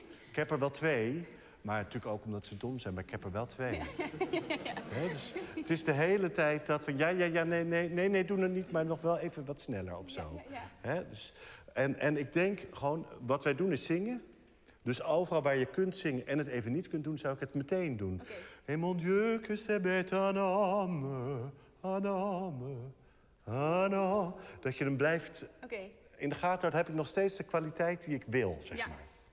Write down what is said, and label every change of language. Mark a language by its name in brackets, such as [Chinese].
[Dutch] Ik heb er wel 2, maar natuurlijk ook omdat ze dom zijn, maar ik heb er wel 2. Hè, dus het is de hele tijd dat van... ja, nee, doe het niet, maar nog wel even wat sneller of zo. Hè, dus, en ik denk gewoon, wat wij doen is zingen. Dus overal waar je kunt zingen en het even niet kunt doen, zou ik het meteen doen. [French] Et mon Dieu, que c'est bête un homme, un homme, un homme. [Dutch] Dat je hem blijft... In de gaten houdt, heb ik nog steeds de kwaliteit die ik wil, zeg maar.